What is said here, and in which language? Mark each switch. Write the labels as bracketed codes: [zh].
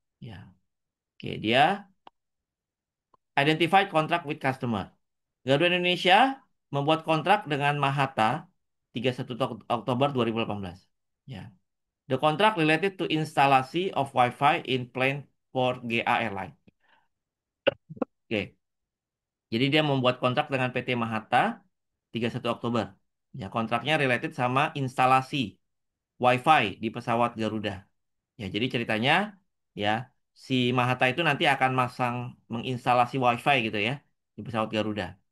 [id] Ya, oke dia [en] identified contract with customer. [id] Garuda Indonesia membuat kontrak dengan Mahata 31 Oktober 2018. Ya. [en] The contract related to instalasi of Wi-Fi in plane for GA Airline. [id] Oke. Jadi dia membuat kontrak dengan PT Mahata 31 Oktober. Ya, kontraknya related sama instalasi Wi-Fi di pesawat Garuda. Ya, jadi ceritanya ya si Mahata itu nanti akan masang menginstalasi Wi-Fi gitu ya di pesawat Garuda.